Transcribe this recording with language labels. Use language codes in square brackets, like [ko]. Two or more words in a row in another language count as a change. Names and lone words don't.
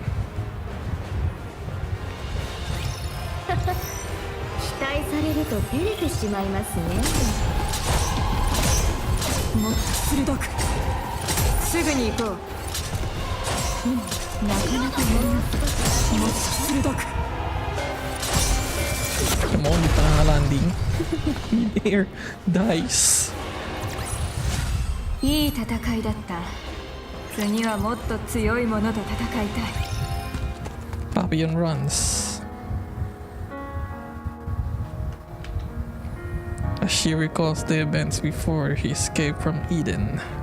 [ja] 期待されると照れてしまいますね。もっと鋭くすぐに行こう。なかなかもっと鋭く。 [en] Come on, [tl] hindi pa nakalanding. [en] Mid-air dice. [ja] いい戦いだった。次はもっと強いものと戦いたい。 [en] Papillon runs. As she recalls the events before he escaped from Eden.